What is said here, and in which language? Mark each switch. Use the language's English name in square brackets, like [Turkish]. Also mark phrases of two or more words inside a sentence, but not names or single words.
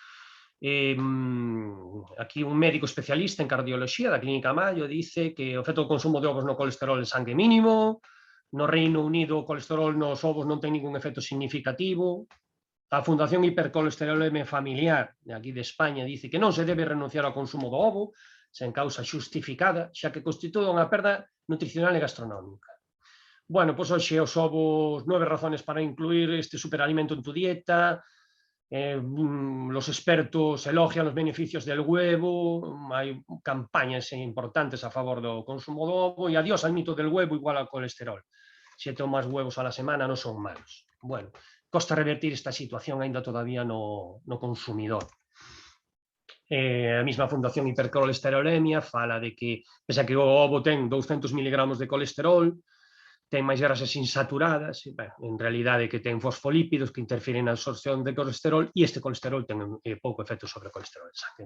[Galician] Aquí un médico especialista en cardioloxía da Clínica Mayo dice que o efecto do consumo de ovos no colesterol en sangue mínimo, no Reino Unido o colesterol nos ovos non ten ningún efecto significativo. A Fundación Hipercolesteroleme Familiar de aquí de España dice que non se debe renunciar ao consumo do ovo sen causa xustificada, xa que constitúe unha perda nutricional e gastronómica. [Spanish] Bueno, [Galician] pois hoxe os ovos, [Spanish] 9 razones para incluir este superalimento en tu dieta. Los expertos elogian los beneficios del huevo, [Galician] hai campañas importantes a favor do consumo do ovo, [Spanish] e adiós al mito del huevo igual al colesterol. [Galician] 7 ou máis [Spanish] huevos a la semana [Galician] non son malos. Bueno, costa revertir esta situación aínda todavía no consumidor. A mesma Fundación Hipercolesterolemia fala de que, pese a que o ovo ten 200 miligramos de colesterol, ten máis grasas insaturadas, en realidade que ten fosfolípidos que interfiren na absorción de colesterol, e este colesterol ten pouco efecto sobre o colesterol de sangue.